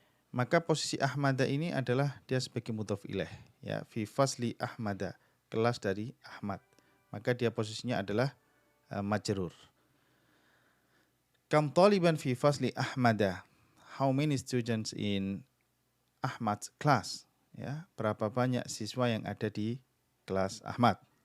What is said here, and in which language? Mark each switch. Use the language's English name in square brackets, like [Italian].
[Indonesian] Maka posisi Ahmada ini adalah dia sebagai mudhof ilaih, ya, [Arabic] fi fasli Ahmada, [Indonesian] kelas dari Ahmad. Maka dia posisinya adalah majrur. [Arabic] Kam taliban fi fasli Ahmada. [English] How many students in Ahmad's class? [Indonesian] Ya, berapa banyak siswa yang ada di kelas Ahmad?